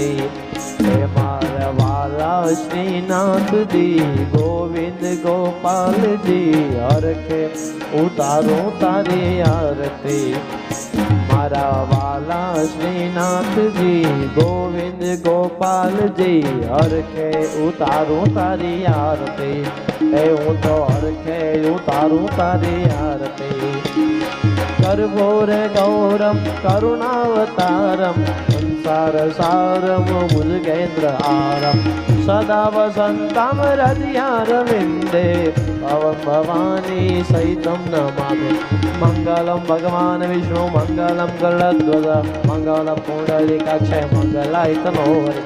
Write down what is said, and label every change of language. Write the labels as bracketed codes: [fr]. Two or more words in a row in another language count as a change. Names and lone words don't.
[gu] હે મારા વાલા શ્રીનાથ જી, ગોવિંદ ગોપાલ જી, હરખે ઉતારું તારી આરતી। મારા વાલા શ્રીનાથ જી, ગોવિંદ ગોપાલ જી, હરખે ઉતારું તારી આરતી। હે હું તો હરખે ઉતારું તારી આરતી। [sa] कर्पूर गौरम करुणावतारम, संसार सारम भुजगेन्द्र हारम। सदा वसन्तं हृदयारविन्दे, भवं भवानी सहितं नमामि। मङ्गलं भगवान् विष्णु, मङ्गलं गरुडध्वज, मङ्गलं पुण्डरीकाक्षय, मङ्गलाय तनोहरि।